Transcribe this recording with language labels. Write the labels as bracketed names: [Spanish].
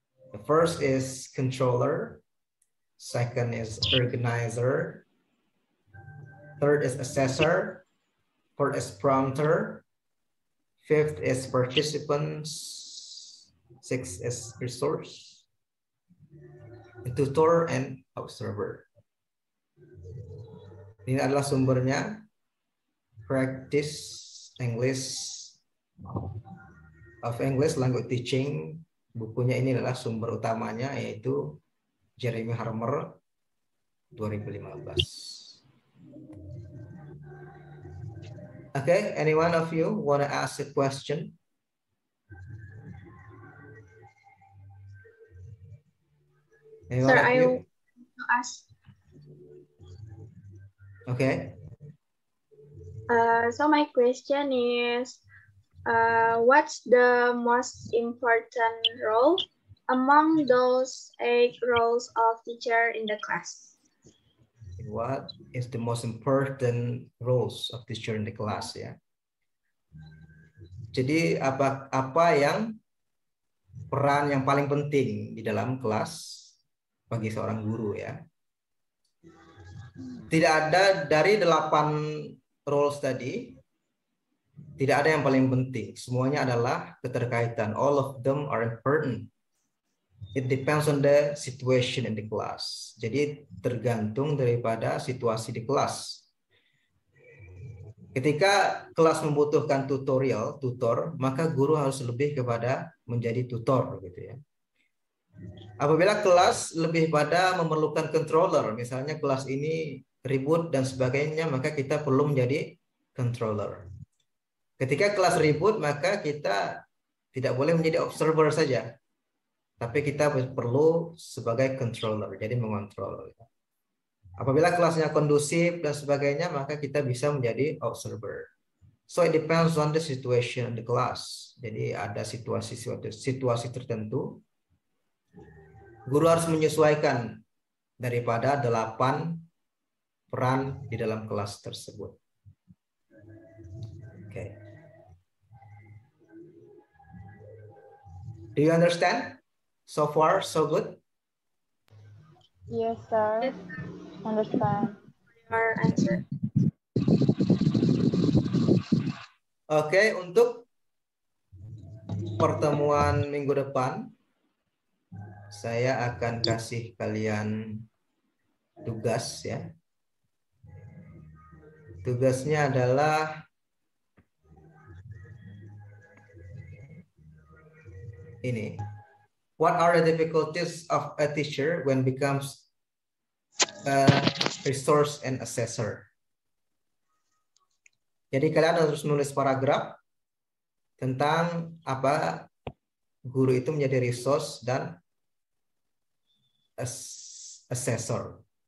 [English] The first is controller, second is organizer, third is assessor, fourth is prompter, fifth is participants, sixth is resource, tutor, and observer. [Indonesian] Ini adalah sumbernya. Practice English language teaching Bukunya ini adalah sumber utamanya, yaitu Jeremy Harmer 2015. [English] Okay, any one of you want to ask a question? Any Sir, one of I you? want to ask. Okay. So my question is, what's the most important role among those 8 roles of teacher in the class? What is the most important roles of teacher in the class, ya? [Indonesian] Jadi apa yang peran yang paling penting di dalam kelas bagi seorang guru, ya? Tidak ada dari 8 roles tadi, tidak ada yang paling penting. Semuanya adalah keterkaitan. [English] All of them are important. It depends on the situation in the class. [Indonesian] Jadi tergantung daripada situasi di kelas. Ketika kelas membutuhkan tutor, maka guru harus lebih kepada menjadi tutor, gitu ya. Apabila kelas lebih pada memerlukan controller, misalnya kelas ini ribut dan sebagainya, maka kita perlu menjadi controller. Ketika kelas ribut, maka kita tidak boleh menjadi observer saja, tapi kita perlu sebagai controller, jadi mengontrol. Apabila kelasnya kondusif dan sebagainya, maka kita bisa menjadi observer. [English] So it depends on the situation in the class. [Indonesian] Jadi ada situasi tertentu, guru harus menyesuaikan daripada 8 peran di dalam kelas tersebut. [English] Okay. Do you understand? So far, so good? Yes, sir. Understand. Your answer. [Indonesian] Oke, untuk pertemuan minggu depan, saya akan kasih kalian tugas, ya. Tugasnya adalah ini. [English] What are the difficulties of a teacher when becomes a resource and assessor? [Indonesian] Jadi kalian harus nulis paragraf tentang apa guru itu menjadi resource dan assessor.